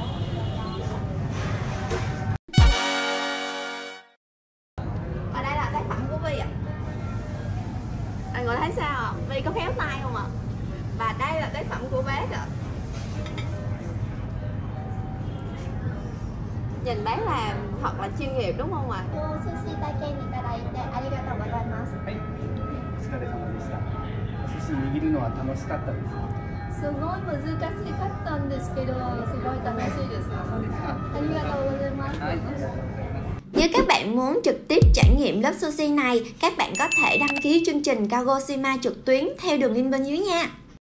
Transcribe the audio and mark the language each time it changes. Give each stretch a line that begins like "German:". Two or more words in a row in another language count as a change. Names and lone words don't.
Vietnamese: Và đây là tác phẩm của My ạ. Mọi người thấy sao ạ? My có khéo tay không ạ? Và đây là tác phẩm của bác ạ. Nhìn bác làm thật là chuyên nghiệp đúng không ạ?
Japanese: Sushi体験いただいてありがとうございます。はい、お疲れ様でした。寿司握るのは楽しかったですか？すごい難しかったんですけど、すごい楽しいです。そうですか。ありがとうございます。はい。
Vietnamese: Nếu các bạn muốn trực tiếp trải nghiệm lớp sushi này, các bạn có thể đăng ký chương trình Kagoshima trực tuyến theo đường link bên dưới nha.